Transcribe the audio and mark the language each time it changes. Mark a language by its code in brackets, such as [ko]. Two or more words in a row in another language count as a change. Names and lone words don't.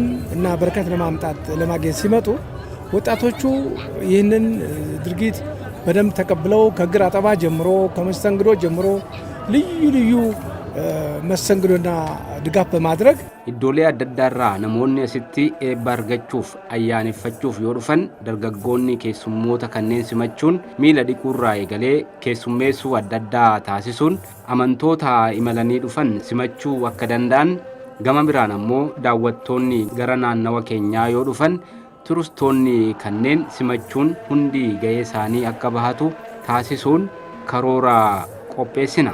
[am] እና በረከት ለማምጣት ለማግኘት ሲመጡ ወጣቶቹ ይህንን ድርጊት በደንብ ተቀብለው ከእግር አጠባ ጀምሮ ከመስተንግዶ ጀምሮ ልዩ ልዩ መስተንግዶና ድጋፍ በማድረግ [om] iddoolee adda addaarraa namoonni asitti eebba argachuuf ayyaaneffachuuf yoo dhufan dargaggoonni keessummoota kanneen simachuun miila dhiquurraa eegalee keessummeessuu adda addaa taasisuun amantoota imalanii dhufan simachuu akka danda'an gama biraan ammoo daawwattoonni gara naannawa keenyaa yoo dhufan turistoonni kanneen simachuun hundi ga'ee isaanii akka bahatu taasisuun karoora qopheessina.